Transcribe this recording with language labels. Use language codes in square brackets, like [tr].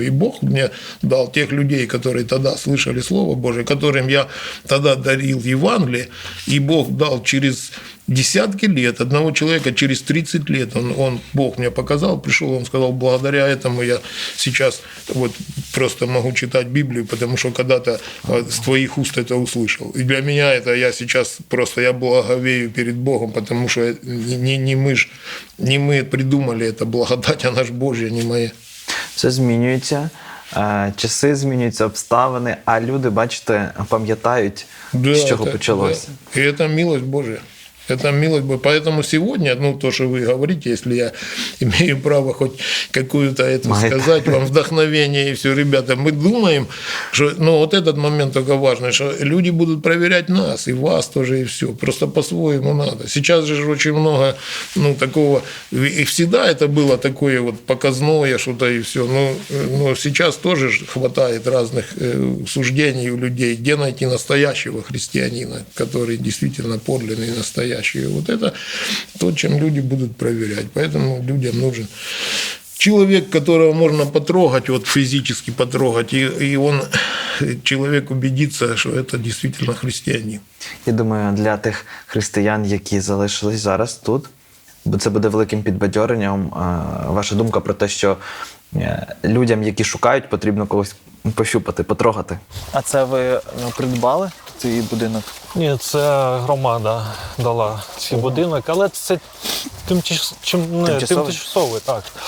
[ru] И Бог мне дал тех людей, которые тогда слышали Слово Божие, которым я тогда дарил Евангелие, и Бог дал через десятки лет, одного человека через 30 лет, Бог мне показал, пришел, он сказал, благодаря этому я сейчас просто могу читать Библию, потому что когда-то с твоих уст это услышал. И для меня это я сейчас я благовею перед Богом, потому что не мы придумали это, благодать, она ж Божья, не моя. [uk] Все змінюється. Часи змінюються, обставини, а люди, бачите, пам'ятають, з чого почалося. Да. І це милость Божия. [ru] Это милость Божия. Поэтому сегодня, то, что вы говорите, если я имею право хоть какую-то сказать вам, вдохновение и все, ребята, мы думаем, что вот этот момент только важный, что люди будут проверять нас, и вас тоже, и все. Просто по-своему надо. Сейчас же очень много такого, и всегда это было такое показное что-то и все. Но сейчас тоже хватает разных суждений у людей, где найти настоящего христианина, который действительно подлинный, настоящий. Вот это то, чем люди будут проверять. Поэтому людям нужен человек, которого можно потрогать, физически потрогать, и человек убедится, что это действительно христианин. [uk] Я думаю, для тих християн, які залишились зараз тут, це буде великим підбадьоренням. Ваша думка про те, що людям, які шукають, потрібно когось пощупати, потрогати. А це ви придбали цей будинок? Ні, це громада дала цей будинок, але це тимчасовий, так.